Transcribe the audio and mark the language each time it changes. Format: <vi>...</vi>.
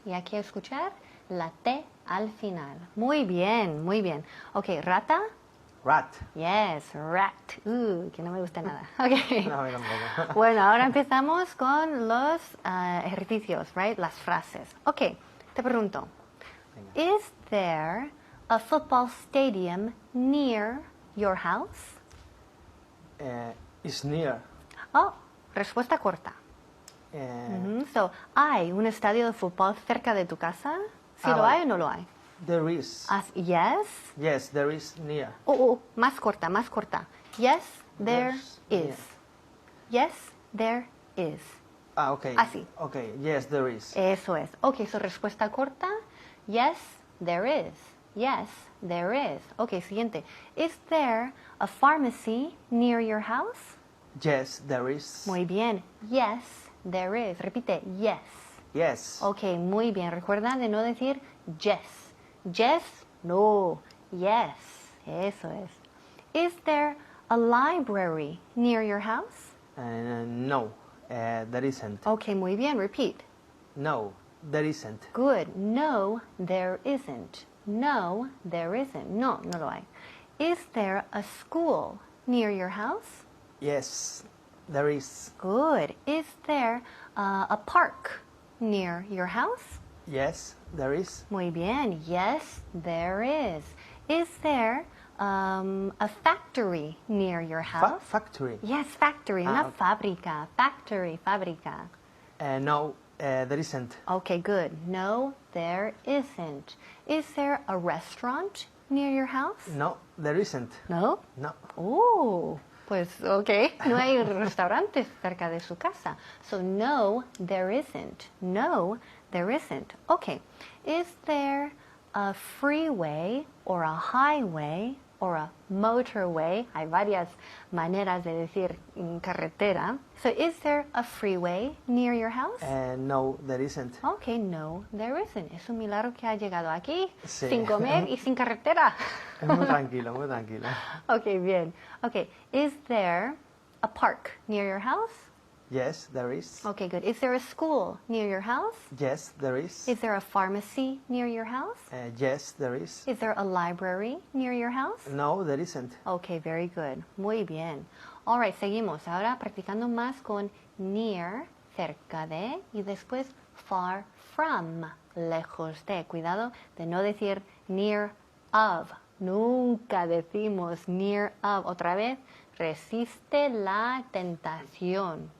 <es>Y aquí a escuchar la T al final. Muy bien, muy bien. Ok, rata.</es> <en>Rat. Yes, rat.</en> <es>Que no me gusta nada. Ok. No, a mí tampoco. Bueno, ahora empezamos con los ejercicios, right? Las frases. Ok, te pregunto.</es> <en>Is there a football stadium near your house? Is near.</en> <es>Oh, respuesta corta. So, ¿hay un estadio de fútbol cerca de tu casa? ¿Sí lo hay o no lo hay?</es> <en>There is. Yes. Yes, there is near.</en> <es>Más corta, más corta.</es> <en>Yes, there There's is. Yes, there is. Ah, okay.</en> <es>Así.</es> <en>Okay, yes, there is.</en> <es>Eso es.</es> <en>Ok, so</en> <es>respuesta corta.</es> <en>Yes, there is. Yes, there is. Ok, siguiente. Is there a pharmacy near your house? Yes, there is.</en> <es>Muy bien.</es> <en>Yes, there is.</en> <es>Repite,</es> <en>yes. Yes.</en> <es>Ok, muy bien. Recuerda de no decir yes.</es> <en>Yes, no. Yes.</en> <es>Eso es.</es> <en>Is there a library near your house? No, there isn't.</en> <es>Ok, muy bien.</es> <en>Repeat. No, there isn't. Good. No, there isn't. No, there isn't.</en> <es>No, no lo hay.</es> <en>Is there a school near your house? Yes, there is. Good. Is there a park near your house? Yes, there is.</en> <es>Muy bien.</es> <en>Yes, there is. Is there a factory near your house? Factory. Yes, factory. Una okay.</en> <es>fábrica. Factory, fábrica.</es> <en>No, there isn't. Okay, good. No, there isn't. Is there a restaurant near your house? No, there isn't. No. No.</en> <es>Pues ok, no hay restaurantes cerca de su casa.</es> <en>So no, there isn't. No, there isn't. Okay. Is there a freeway or a highway or a motorway?</en> <es>Hay varias maneras de decir carretera.</es> <en>So is there a freeway near your house? No, there isn't. Okay, no, there isn't.</en> <es>Es un milagro que ha llegado aquí Sí. sin comer y sin carretera. Es muy tranquilo, muy tranquilo. Okay, bien.</es> <en>Okay, is there a park near your house? Yes, there is. Okay, good. Is there a school near your house? Yes, there is. Is there a pharmacy near your house? Yes, there is. Is there a library near your house? No, there isn't. Okay, very good.</en> <es>Muy bien.</es> <en>All right,</en> <es>seguimos. Ahora practicando más con near, cerca de, y después far from, lejos de. Cuidado de no decir near of. Nunca decimos near of. Otra vez, resiste la tentación.</es>